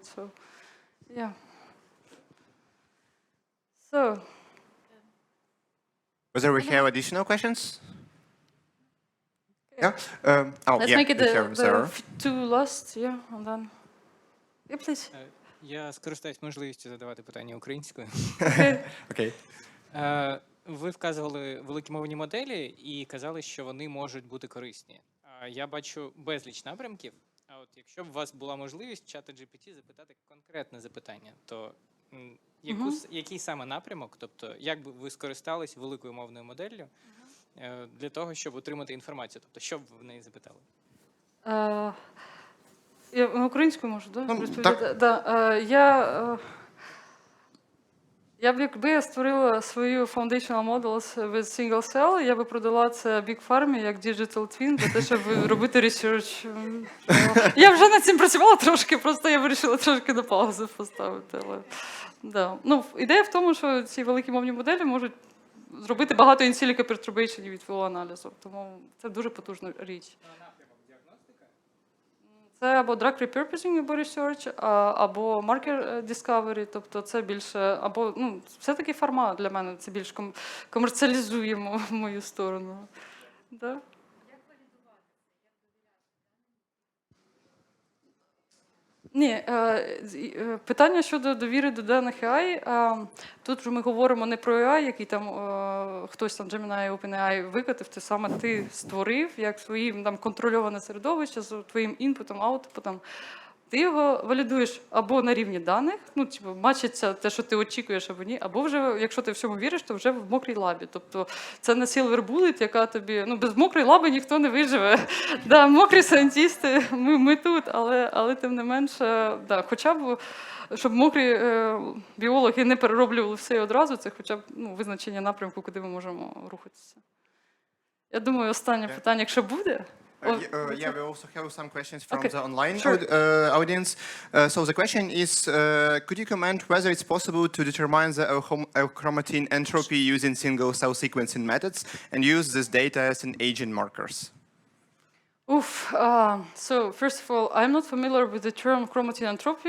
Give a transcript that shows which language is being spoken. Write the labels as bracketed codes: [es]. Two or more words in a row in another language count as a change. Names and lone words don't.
[en] So, yeah. So, whether we have additional questions? Okay. Yeah. Let's make it the two last, yeah, and then. Yeah, please. [uk] Я скористаюсь можливістю задавати питання українською. Окей. Ви вказували великі мовні моделі і казали, що вони можуть бути корисні. Я бачу безліч напрямків, а от якщо б у вас була можливість в чата GPT запитати конкретне запитання, то який саме напрямок, тобто як би ви скористались великою мовною моделлю для того, щоб отримати інформацію? Тобто, що б ви в неї запитали? Я українською можу, да? Так? Да. Якби я створила свою [en] foundational models with single cell, [uk] я би продала це [en] Big Pharma [uk] як [en] digital twin, [uk] для того, щоб робити research. Я вже над цим працювала трошки, просто я вирішила трошки на паузу поставити. Але, да. Ну, ідея в тому, що ці великі мовні моделі можуть зробити багато [en] in silico perturbation [uk] від філоаналізу, тому це дуже потужна річ. Це або [en] drug repurposing, [uk] або research, або [en] marker discovery, [uk] тобто це більше, або, ну, все-таки фарма для мене, це більш комерціалізуємо в мою сторону. Да? Ні, питання щодо довіри до даних AI, тут вже ми говоримо не про AI, який там хтось там Gemini, OpenAI викатив, ти саме ти створив, як своїм там контрольоване середовище з твоїм інпутом, аутпутом. Ти його валідуєш або на рівні даних, ну, типу, бачиться те, що ти очікуєш, або ні, або вже, якщо ти всьому віриш, то вже в мокрій лабі. Тобто це не [en] silver bullet, [uk] яка тобі, ну, без мокрої лаби ніхто не виживе. Да, мокрі сайентисти, ми тут, але тим не менше, да, хоча б, щоб мокрі біологи не перероблювали все одразу, це хоча б, ну, визначення напрямку, куди ми можемо рухатися. Я думаю, останнє питання, якщо буде. [en] Yeah, we also have some questions from the online audience. So the question is, could you comment whether it's possible to determine the chromatin entropy using single-cell sequencing methods and use this data as an agent markers? So first of all, I'm not familiar with the term chromatin entropy.